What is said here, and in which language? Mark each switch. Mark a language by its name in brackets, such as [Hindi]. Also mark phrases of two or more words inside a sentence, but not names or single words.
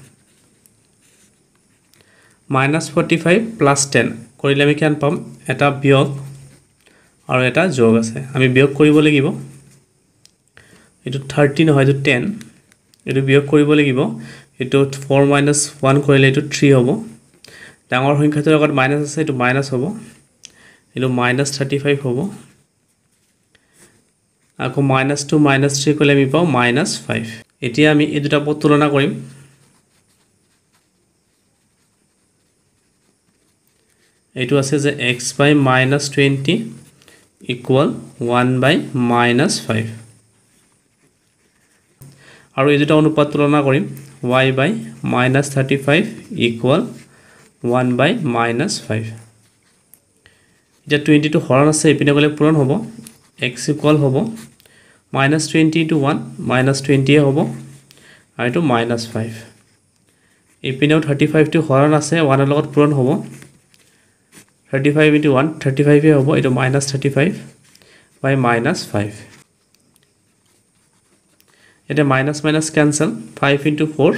[Assamese] -45 + 10 কৰিলে আমি কিমান পাম এটা বিয়োগ আৰু এটা যোগ আছে আমি বিয়োগ কৰিব লাগিব এটো 13 নহয় এটো 10 এটো বিয়োগ কৰিব লাগিব এটো 4 - 1 কৰিলে এটো 3 হ'ব ডাঙৰ সংখ্যাটোৰ লগত মাইনাছ আছে এইটো মাইনাছ হ'ব এইটো -35 হ'ব আকৌ -2 -3 কৰিলে আমি পাওঁ -5 এতিয়া আমি এই দুটা পদ তুলনা কৰিম এইটো আছে যে [English] x by -20 equal 1 by -5 [Assamese] আৰু এই দুটা অনুপাত তুলনা কৰিম [English] y by -35 equal 1 by -5 [Assamese] এতিয়া 20 টো হৰণ আছে ইপিনে গলে পূৰণ হ'ব x equal হ'ব -20 to 1 -20 হ'ব আৰু এটো -5 ইপিনেও 35 টো হৰণ আছে 1 ৰ লগত পূৰণ হ'ব [English] 35 into 1 [Assamese] 35 হ'ব এটো [English] -35 by -5 [Assamese] এটা [English] minus minus cancel 5 into 4